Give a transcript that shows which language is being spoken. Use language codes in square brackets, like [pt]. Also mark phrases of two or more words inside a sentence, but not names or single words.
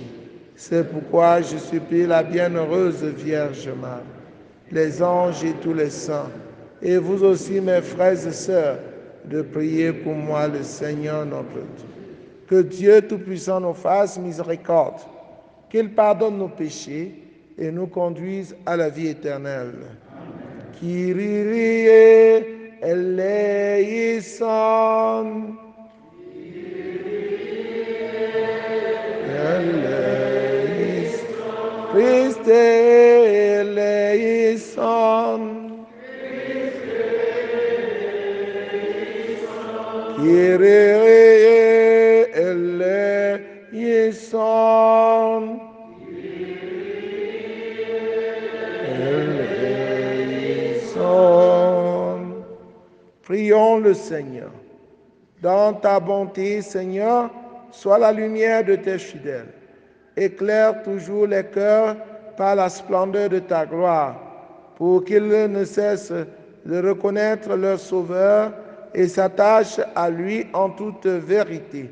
[fr] C'est pourquoi je supplie la bienheureuse Vierge Marie, les anges et tous les saints, et vous aussi, mes frères et sœurs, de prier pour moi le Seigneur notre Dieu. Que Dieu Tout-Puissant nous fasse miséricorde, qu'il pardonne nos péchés et nous conduise à la vie éternelle. [el] Kyrie eleison. Christe eleison. Kyrie eleison. [fr] Prions le Seigneur. Dans ta bonté, Seigneur, sois la lumière de tes fidèles. Éclaire toujours les cœurs par la splendeur de ta gloire, pour qu'ils ne cessent de reconnaître leur Sauveur et s'attachent à lui en toute vérité.